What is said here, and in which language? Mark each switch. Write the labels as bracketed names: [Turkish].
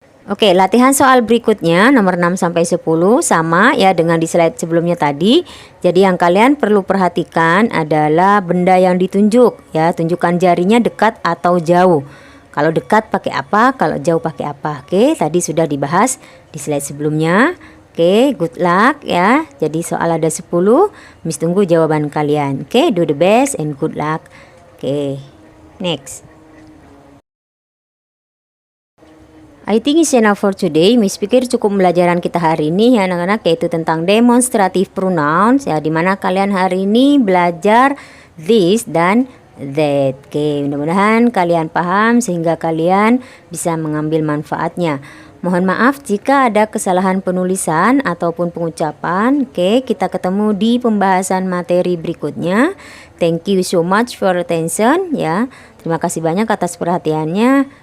[Indonesian] Oke, latihan soal berikutnya nomor 6 sampai 10 sama ya dengan di slide sebelumnya tadi. Jadi yang kalian perlu perhatikan adalah benda yang ditunjuk ya, tunjukkan jarinya dekat atau jauh. Kalau dekat pakai apa, kalau jauh pakai apa. Oke, tadi sudah dibahas di slide sebelumnya. Oke, [English] good luck [Indonesian] ya. Jadi soal ada 10, Miss tunggu jawaban kalian. [English] Oke, do the best and good luck. Oke, next. I think it's enough for today. [Indonesian] Miss pikir cukup pembelajaran kita hari ini ya anak-anak, yaitu tentang demonstrative pronouns ya, dimana kalian hari ini belajar this dan that. Oke, mudah-mudahan kalian paham sehingga kalian bisa mengambil manfaatnya. Mohon maaf jika ada kesalahan penulisan ataupun pengucapan. Oke, kita ketemu di pembahasan materi berikutnya. [English] Thank you so much for attention ya. [Indonesian] Terima kasih banyak atas perhatiannya.